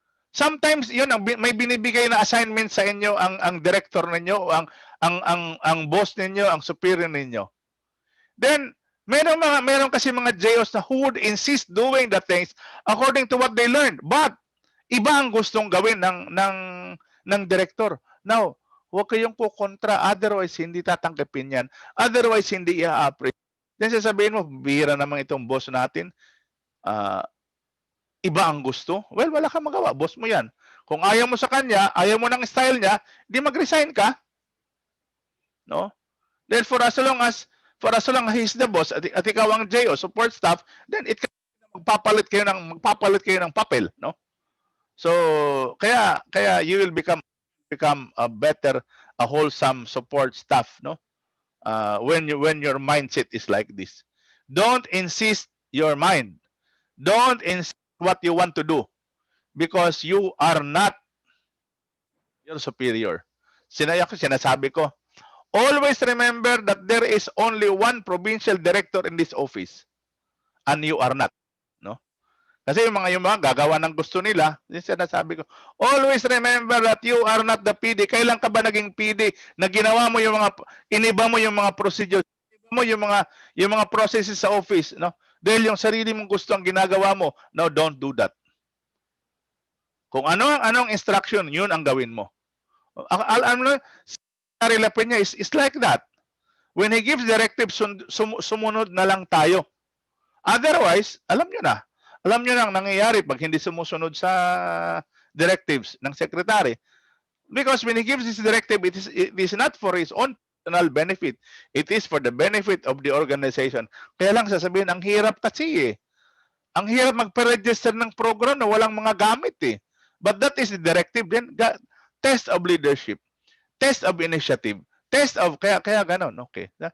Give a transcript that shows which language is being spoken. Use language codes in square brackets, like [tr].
[tl] Sometimes yun may binibigay na assignment sa inyo ang director ninyo o ang boss ninyo, ang superior ninyo. [en] Then [tl] meron kasi mga JOs na [en] who would insist doing the things according to what they learned. [tl] But iba ang gustong gawin ng director. Now, huwag kayong kukontra, otherwise hindi tatanggapin yan. Otherwise hindi i-appreciate. Then sasabihin mo, bihira naman itong boss natin. Iba ang gusto. Well, wala kang magawa, boss mo yan. Kung ayaw mo sa kanya, ayaw mo ng style niya, di mag-resign ka. No? [en] Then for as long as he's the boss [tl] at ikaw ang JO, [en] support staff, then [tl] magpapalit kayo ng papel, [en] no? So kaya you will become a better, a wholesome support staff, no? When your mindset is like this. Don't insist your mind. Don't insist what you want to do because you are not your superior. [tl] Sinasabi ko, [en] always remember that there is only one provincial director in this office and you are not, no? [tl] Kasi yung mga gagawa ng gusto nila, yung sinasabi ko, [en] always remember that you are not the PD. [tl] Kailan ka ba naging PD na ginawa mo iniba mo yung mga procedures, iniba mo yung mga processes sa office, no? Dahil yung sarili mong gusto ang ginagawa mo. [en] No, don't do that. [tl] Kung anong instruction, yun ang gawin mo. Alam mo, [en] Secretary La Peña is like that. When he gives directives, [tl] sumunod na lang tayo. Otherwise, alam nyo na ang nangyayari pag hindi sumusunod sa directives ng secretary. [en] Because when he gives this directive, it is not for his own personal benefit. It is for the benefit of the organization. [tl] Kaya lang sasabihin, ang hirap kasi eh. Ang hirap magpa-register ng program na walang mga gamit eh. [en] But that is the directive. Then, test of leadership, test of initiative, test of, [tl] kaya ganon, [en] okay.